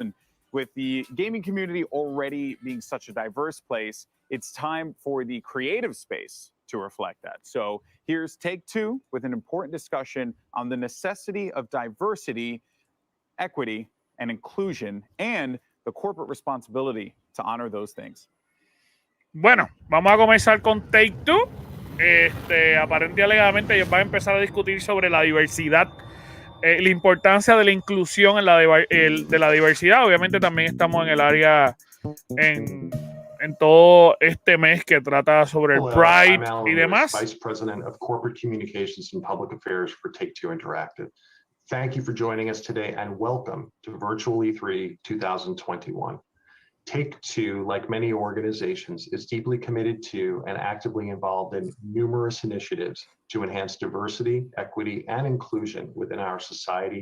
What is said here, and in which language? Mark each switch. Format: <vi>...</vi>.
<en>And with the gaming community already being such a diverse place, it's time for the creative space to reflect that. So here's Take-Two with an important discussion on the necessity of diversity, equity, and inclusion, and the corporate responsibility to honor those things.</en> <es>Bueno, vamos a comenzar con Take-Two. Aparentemente y alegadamente ellos van a empezar a discutir sobre la diversidad, la importancia de la inclusión de la diversidad. Obviamente también estamos en el área en todo este mes que trata sobre el Pride y demás.</es> <en>Vice President of Corporate Communications and Public Affairs for Take-Two Interactive. Thank you for joining us today and welcome to Virtual E3 2021. Take-Two, like many organizations, is deeply committed to and actively involved in numerous initiatives to enhance diversity, equity, and inclusion within our society</en>